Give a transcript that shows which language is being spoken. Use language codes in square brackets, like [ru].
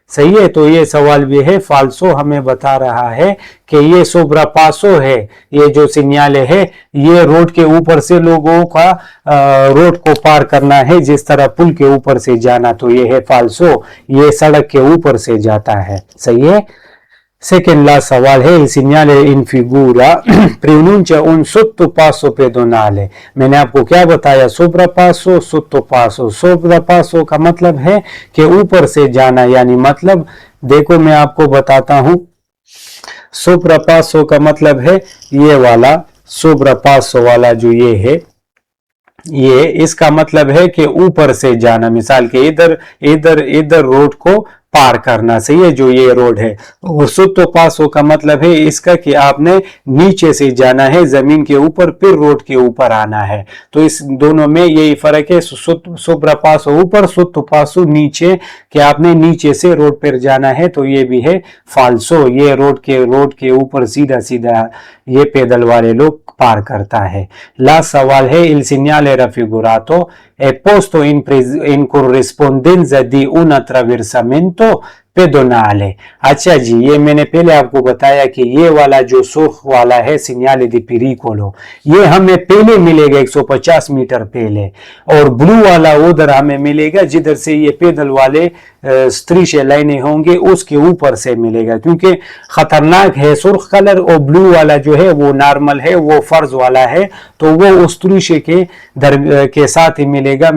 [hi] सही है, तो ये सवाल भी है फाल्सो, हमें बता रहा है कि ये सोब्रापासो है, ये जो सिग्नल है ये रोड के ऊपर से लोगों का रोड को पार करना है जिस तरह पुल के ऊपर से जाना, तो ये है फाल्सो, ये सड़क के ऊपर से जाता है। सही है। सेकेंड लास्ट सवाल है, [it] il segnale in figura pronuncia un sottopasso pedonale। [hi] मैंने आपको क्या बताया, सोब्रापासो सोत्तोपासो। सोब्रापासो का मतलब है कि ऊपर से जाना, यानी मतलब देखो मैं आपको बताता हूं, सोब्रापासो का मतलब है ये वाला, सोब्रापासो वाला जो ये है, ये इसका मतलब है कि ऊपर से जाना, मिसाल के इधर इधर इधर रोड को पार करना। सही है, जो ये रोड है। और सोत्तोपासो का मतलब है इसका कि आपने नीचे से जाना है जमीन के ऊपर, फिर रोड के ऊपर आना है। तो इस दोनों में यही फर्क है, सोब्रापासो ऊपर, सोत्तोपासो नीचे, कि आपने नीचे से रोड पर जाना है। तो ये भी है फाल्सो, ये रोड के ऊपर सीधा सीधा ये पैदल वाले लोग पार करता है। लास्ट सवाल है, [it] il segnale raffigurato è posto in corrispondenza di un attraversamento पेडोनाले। [hi] अच्छा जी, ये मैंने पहले आपको बताया कि ये वाला जो सुर्ख वाला है सिग्नल दी पेरिकोलो, ये हमें पहले मिलेगा 150 मीटर पहले, और ब्लू वाला उधर हमें मिलेगा जिधर से ये पैदल वाले स्त्रीशे लाइनें होंगे उसके ऊपर से मिलेगा, क्योंकि खतरनाक है सुर्ख कलर, और ब्लू वाला जो है वो नॉर्मल है, वो फर्ज वाला है, तो वो उस स्त्रीशे के साथ ही मिलेगा।